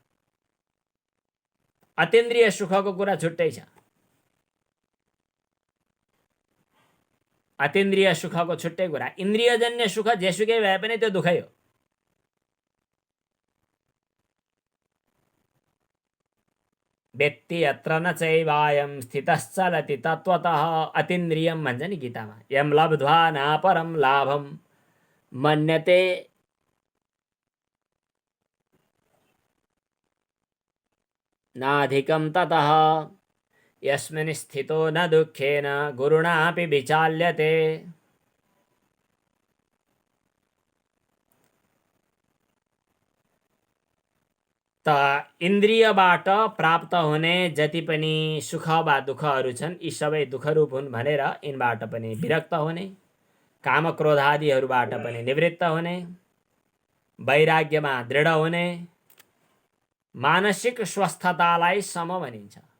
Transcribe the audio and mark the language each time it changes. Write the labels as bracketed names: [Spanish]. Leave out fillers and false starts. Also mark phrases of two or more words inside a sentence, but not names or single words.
[Nepali] अतीन्द्रिय सुखको कुरा छुट्टै छ। अतीन्द्रिय सुखको छुट्टै कुरा। इन्द्रियजन्य सुख जेसुकै भए पनि त्यो दुःखै हो। [Sanskrit] व्यक्ति अत्र न चैवायं स्थितश्चलति तत्त्वतः अतीन्द्रियं [Nepali] भन्छ नि गीतामा। [Sanskrit] यम लब्ध्वा नापरं लाभं मन्यते नाधिकं ततः यस्मिन् स्थितो न दुःखेन गुरुणापि विचाल्यते। [Nepali] त इन्द्रियबाट प्राप्त हुने जति पनि सुख वा दुःखहरू छन् यी सबै दुःखरूप हुन् भनेर यिनबाट पनि विरक्त हुने, कामक्रोधादिहरूबाट पनि निवृत्त हुने, वैराग्यमा दृढ हुने, मानसिक स्वस्थतालाई सम भनिन्छ।